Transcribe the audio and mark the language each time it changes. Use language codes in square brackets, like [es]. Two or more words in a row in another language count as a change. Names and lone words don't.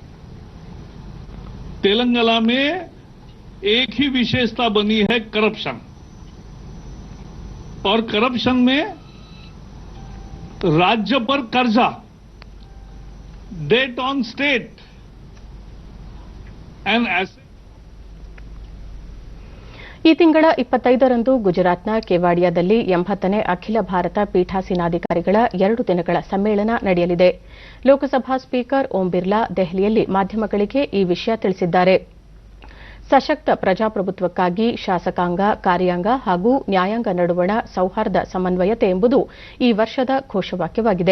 [hi] तेलंगाना में एक ही विशेषता बनी है, करप्शन. और करप्शन में राज्य पर कर्जा, [en] debt on state and asset. [kn] ಈ ತಿಂಗಳ 25ರಂದು ಗುಜರಾತ್ನ ಕೆವಾಡಿಯಾದಲ್ಲಿ 80ನೇ ಅಖಿಲ ಭಾರತ ಪೀಠಾಸೀನಾಧಿಕಾರಿಗಳ 2 ದಿನಗಳ ಸಮ್ಮೇಳನ ನಡೆಯಲಿದೆ. ಲೋಕಸಭಾ ಸ್ಪೀಕರ್ ಓಂ ಬಿರ್ಲಾ ದೆಹಲಿಯಲ್ಲಿ ಮಾಧ್ಯಮಗಳಿಗೆ ಈ ವಿಷಯ ತಿಳಿಸಿದ್ದಾರೆ. ಸಶಕ್ತ ಪ್ರಜಾಪ್ರಭುತ್ವಕ್ಕಾಗಿ ಶಾಸಕಾಂಗ, ಕಾರ್ಯಾಂಗ ಹಾಗೂ ನ್ಯಾಯಾಂಗ ನಡುವಣ ಸೌಹಾರ್ದ ಸಮನ್ವಯತೆ ಎಂಬುದು ಈ ವರ್ಷದ ಘೋಷವಾಕ್ಯವಾಗಿದೆ.